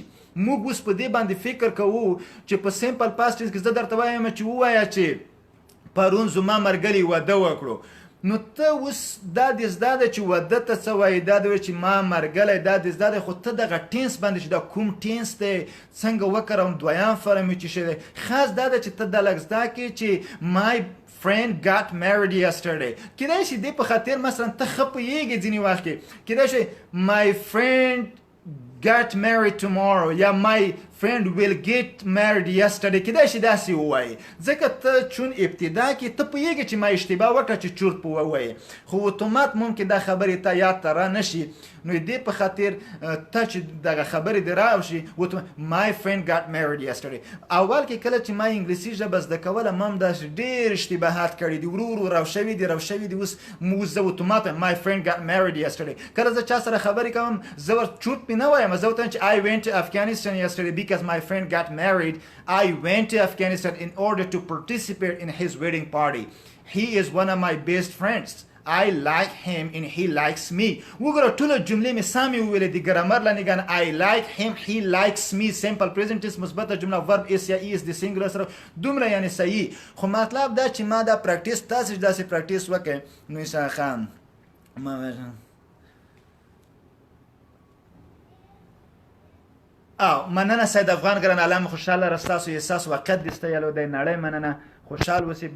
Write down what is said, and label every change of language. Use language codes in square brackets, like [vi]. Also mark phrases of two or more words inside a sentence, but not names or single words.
[ps] موږ اوس په دې باندې فکر کوو چې په [en] simple past tense [ps] کې زه درته وایم چې ووایه چې پرون زما مرګلي واده وکړو، نو ته اوس دا دې زده ده چې واده ته څه وایي، دا دی چې ما مرګلی، دا دې زده ده، خو ته دغه ټینس باندې چې دا کوم ټینس دی څنګه وکړم، دویم فرم چې شی دی. خاص دا ده چې ته دا لږ زده کړې چې [en] my friend got married yesterday. [ps] کیدای شي دې په خاطر مثلا ته ښه پوهېږې ځینې وخت کې، کیدای شي [en] my friend got married tomorrow [ps] یا [en] my friend will get married yesterday، [ps] کیدای شي داسې ووایي، ځکه ته چون ابتدا کې ته پوهېږې چې ما اشتباه وکړه چې چورت په ووایې، خو اتومات ممکن دا خبرې ته یاد ته را نشي. نو دې په خاطر ته چې دغه خبرې دې راوشي [en] my friend got married yesterday. [ps] اول کې کله چې ما انګلیسي ژبه زده کوله ما هم داسې ډېر اشتباهات کړي دي، ورو ورو راوشوي دي اوس زه اتومات [en] my friend got married yesterday. [ps] کله زه چا سره خبرې کوم زه ورته چورت پې نه وایم، زه ورته چې [en] I went to Afghanistan yesterday because my friend got married. I went to Afghanistan in order to participate in his wedding party. He is one of my best friends. I like him and he likes me. [ps] وګوره ټوله جملې مې سمې وویلې د ګرامر له نګاه [en] I like him, he likes me. simple present tense [ps] مثبته جمله [en] verb is [ps] یا is د singular سره دومره یعنی صحیح. خو مطلب دا چې ما دا پریکټیس تاسو داسې پریکټیس وکړئ نو انشاء خان مننه سید افغان ګران عالم، خوشحاله راستاسو احساس وقت دې ستایلو دی نړۍ مننه، خوشحال اوسئ.